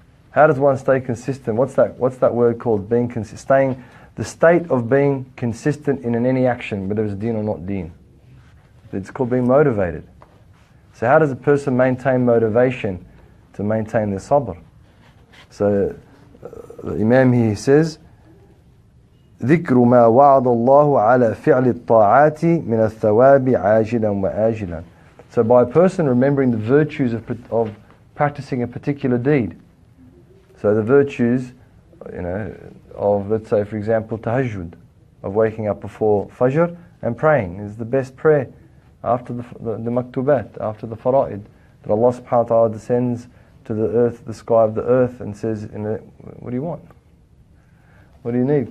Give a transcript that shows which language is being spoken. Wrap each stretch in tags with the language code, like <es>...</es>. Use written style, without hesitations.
<en>How does one stay consistent? What's that word called? Being consistent. The state of being consistent in any action, whether it's deen or not deen. It's called being motivated. So how does a person maintain motivation to maintain their sabr?</en> <ar>So the Imam here says, ذكر ما وعد الله على فعل الطاعات من الثواب عاجلا وآجلا.</ar> <en>So by a person remembering the virtues of practicing a particular deed. So the virtues, of, let's say for example, tahajjud, of waking up before fajr and praying is the best prayer after the maktubat, after the fara'id, that Allah subhanahu wa ta'ala descends to the earth, the sky of the earth, and says, what do you want? What do you need?</en>